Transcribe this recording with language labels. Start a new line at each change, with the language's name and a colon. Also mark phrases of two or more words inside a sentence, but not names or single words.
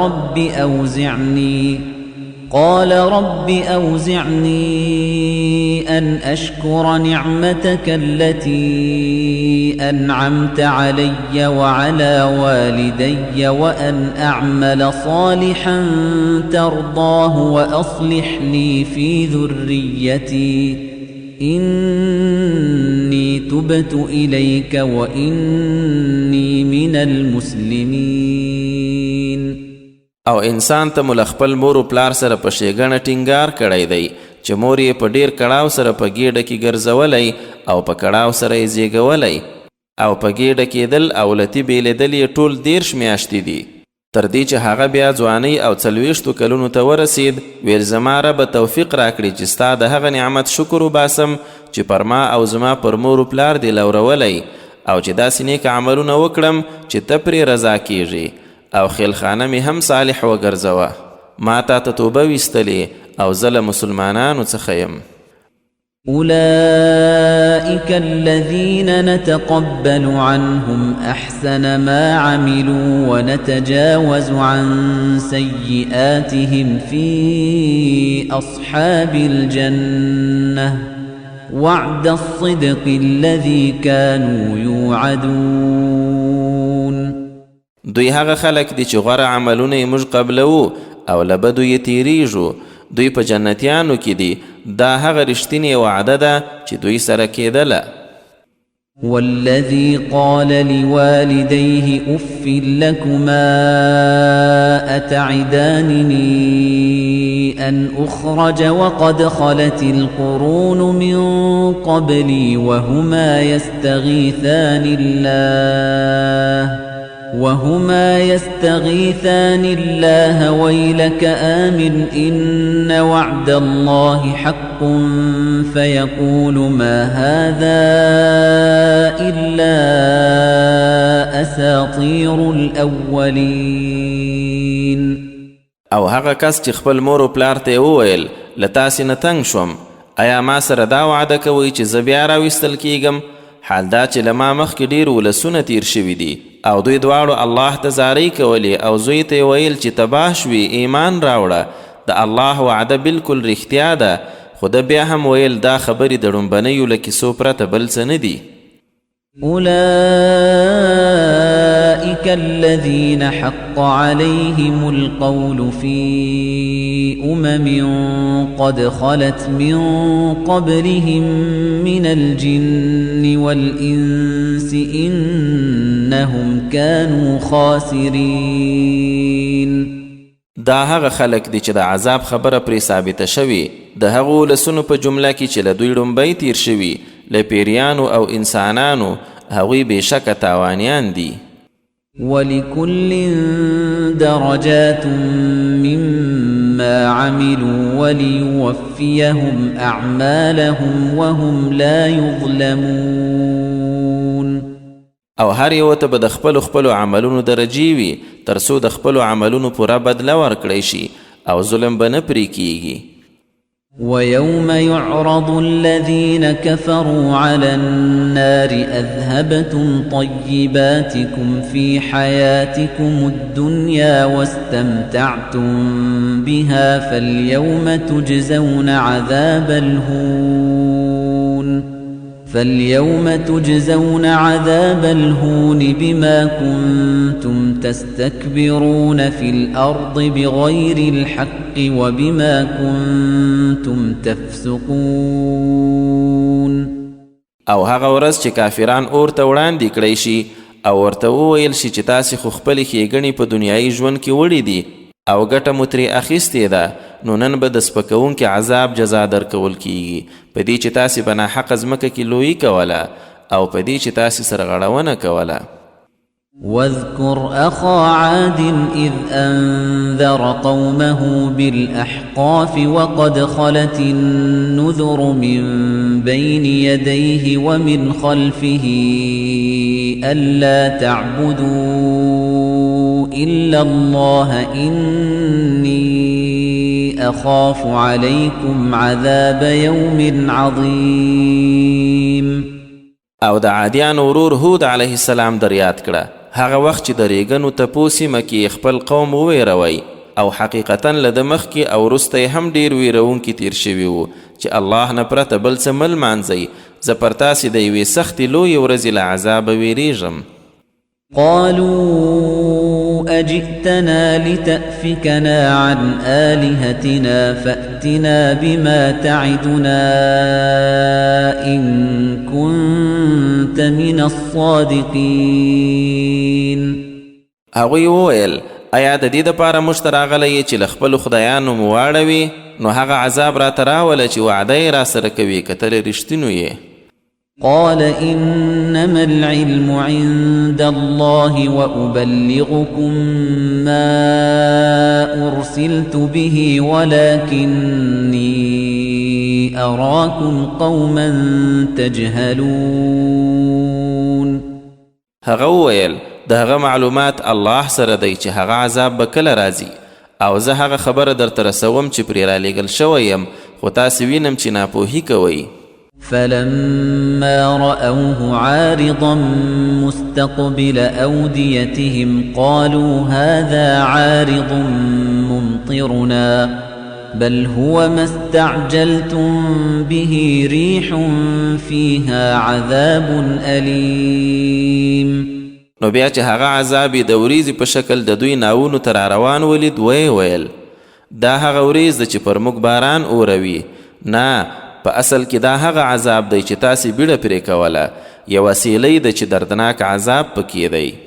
Arabic: رب أوزعني أن أشكر نعمتك التي أنعمت علي وعلى والدي وأن أعمل صالحا ترضاه وأصلح لي في ذريتي إني تبت إليك وإني من المسلمين.
Pashto: او انسان ته مو له خپل مور و پلار سره په ښېګڼه ټینګار کړی دی چې مور یې په ډیر کړاو سره په ګېډه کې ګرځولی او په کړاو سره یې زیږولی او په ګېډه کېدل او لتي بېلېدل یې ټول 30 میاشتې دي تر دې چې هغه بیا ځوانۍ او 40 کلونو ته ورسید. ویل زما ربه توفیق راکړي چې ستا د هغه نعمت شکر وباسم چې پر ما او زما پر مور و پلار دې لورولی او چې داسې نیک عملونه وکړم چې ته پرې رضا کیږي او خیلخانه می هم صالح وګرځوه. ما تا ته توبه ویستلې او زه له مسلمانانو څخه یم.
Arabic: أولئك الذين نتقبل عنهم أحسن ما عملوا ونتجاوز عن سيئاتهم في أصحاب الجنة وعد الصدق الذي كانوا يوعدون.
Pashto: دوی هغه خلک دي چې غوره عملونه یې موږ قبلوو او له بدو یې تیریږو. دوی په جنتیانو کې دي دا هغه رښتینې وعده ده چې دوی سره کېدله.
Arabic: والذي قال لوالديه أف لكما أتعدانني أن أخرج وقد خلت القرون من قبلي وهما يستغيثان الله ويلك آمن إن وعد الله حق فيقول ما هذا إلا أساطير الأولين.
Pashto: او هغه کس چې خپل مور او پلار ته وویل له تاسې نه تنګ شوم، آیا ما سره دا وعده کوئ چې زه بیا راویستل کیږم؟ حال دا چې له ما مخکې ډېر ولسونه تیر شوي دي او دوی دواړو الله ته زارۍ کولې او زوی ته یې ویل چې تباه شوي ایمان راوړه. د الله وعده بالکل رښتیا ده، خو ده بیا هم ویل دا خبرې د ړومبنیو له کیسو پرته بل څه نه دي.
Arabic: أولئك الذين حق عليهم القول في قد خلت من قبلهم من الجن والإنس إنهم كانوا خاسرين.
Pashto: دا هغه خلک دي چې د عذاب خبره پرې ثابته شوي، د هغو ولسونو په جمله کې چې له دوی ړومبی تیر شوي، له پیریانو او انسانانو، هغوی بېشکه تاوانیان دي.
Arabic: ولكل درجات مما عملوا وليوفيهم أعمالهم وهم لا يظلمون.
Pashto: او هر یو ته به د خپلو عملونو درجې وي تر څو د خپلو عملونو پوره بدله ورکړی شي او ظلم به نه پرې کیږي.
Arabic: ويوم يعرض الذين كفروا على النار أذهبتم طيباتكم في حياتكم الدنيا واستمتعتم بها فاليوم تجزون عذاب الهون بما كنتم تستكبرون في الأرض بغير الحق وبما كنتم تفسقون.
Pashto: او هغه ورځ چې کافران اور ته وړاندې کړی شي او ورته وویل شي چې تاسې خو خپلې ښېګڼې په دنیایي ژوند کې وړې دي او ګټه مو ترې اخیستې ده، نو نن به د سپکوونکي عذاب جزا درکول کیږي په دې چې تاسې به ناحقه ځمکه کې لویي کوله او په دې چې تاسې سره غړونه کوله.
Arabic: واذكر أخا عاد إذ أنذر قومه بالأحقاف وقد خلت النذر من بين يديه ومن خلفه ألا تعبدوا إلا الله إني أخاف عليكم عذاب يوم عظيم.
Pashto: او د عادیانو ورور هود
Arabic: علیه السلام
Pashto: در یاد کړه هغه وخت چې د ریګنو تپو سیمه کې خپل قوم وویروئ او حقیقتا له د مخکې او وروسته هم ډېر ویرونکي تیر شوي وو چې الله نه پرته بل څه مه لمانځئ، زه پر تاسې د یوې سختې لویې ورځې له عذابه ویریږم.
Arabic: قالوا أجئتنا لتأفكنا عن آلهتنا فأتنا بما تعدنا إن كنت من الصادقين.
Pashto: هغوی وویل ایا د دې دپاره موږ ته راغلی چې له خپلو خدایانو مو واړوي، نو هغه عذاب راته راوله چې وعده یې راسره کوي که ته رښتینو یې.
Arabic: قال إنما العلم عند الله وأبلغكم ما أرسلت به ولكني أراكم قوما تجهلون.
Pashto: هغه وویل د هغه معلومات الله سره دی چې هغه عذاب به کله راځي او زه هغه خبره درته رسوم چې پرې رالیږل شوی یم، خو تاسې وینم چې ناپوهي کوئ.
Arabic: فلما رأوه عارضا مستقبل أوديتهم قالوا هذا عارض ممطرنا بل هو ما استعجلتم به ريح فيها عذاب أليم.
Pashto: نو بیا چې هغه عذاب د وریځې په شکل د دوی ناونو ته راروان ولید ویل دا هغه وریځ ده چې پر موږ باران اوروي، نه په اصل کې دا هغه عذاب دی چې تاسې بیړه پرې کوله یو وسیلې ده چې دردناک عذاب پکې دی